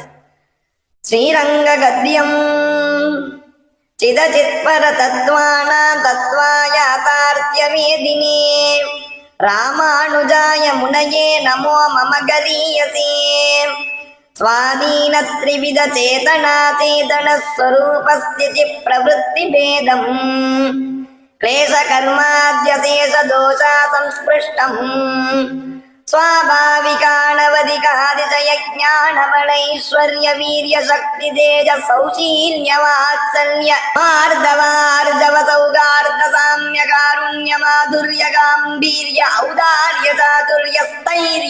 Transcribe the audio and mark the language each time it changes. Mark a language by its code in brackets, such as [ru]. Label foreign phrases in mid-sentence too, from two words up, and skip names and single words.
[sa] श्रीरङ्ग गद्यम् चिदचित्पर तत्त्वानां तत्त्वयाथार्थ्य वेदिने रामानुजाय मुनये नमो मम गरीयसे स्वाधीन त्रिविध चेतना चेतन स्वरूपस्थिति प्रवृत्ति भेदं क्लेश कर्माद्यशेष दोषा संस्पृष्टम् स्वाभाविकानवधिकादिशय ज्ञानबलैश्वर्य वीर्य शक्ति तेज सौशील्य वात्सल्य आर्दवार्दव सौगार्द साम्य कारुण्य माधुर्य गाम्भीर्य औदार्य चातुर्य स्थैर्य